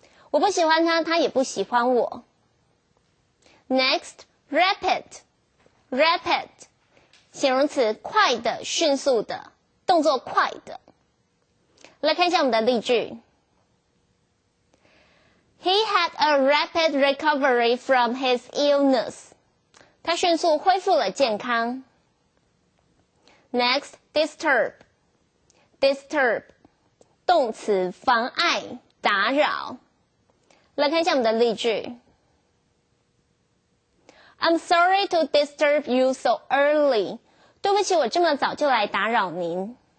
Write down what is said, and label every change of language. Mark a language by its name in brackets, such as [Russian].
[Chinese] 我不喜欢他，他也不喜欢我。 [English] Next, [Chinese] rapid 形容词，快的、迅速的，动作快的。来看一下我们的例句。 [English] He had a rapid recovery from his illness. [Chinese] 他迅速恢复了健康。 [English] Next, [Chinese] disturb 动词，妨碍、打扰。来看一下我们的例句。 [English] I'm sorry to disturb you so early. [Chinese] 对不起，我这么早就来打扰您。